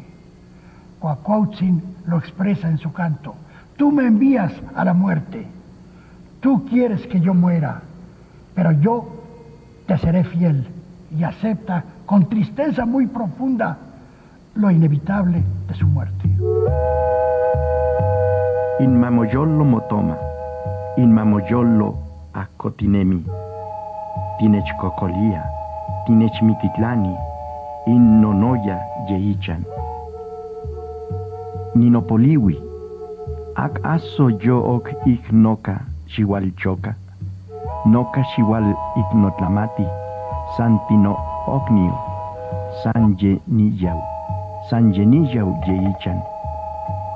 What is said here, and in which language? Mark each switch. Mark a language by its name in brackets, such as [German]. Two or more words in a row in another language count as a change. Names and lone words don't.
[Spanish] Cuacuautzin lo expresa en su canto. Tú me envías a la muerte. Tú quieres que yo muera, pero yo te seré fiel. Y acepta con tristeza muy profunda lo inevitable de su muerte. [Classical Nahuatl] Inmamoyolo motoma, inmamoyolo acotinemi, tinechcocolía, tinechmititlani, innonoya yeichan. Ninopoliwi, ac aso yo ok ignoca xihualchoca, noca xihual ignotlamati, santino ocnio, sanyeniyau yeichan.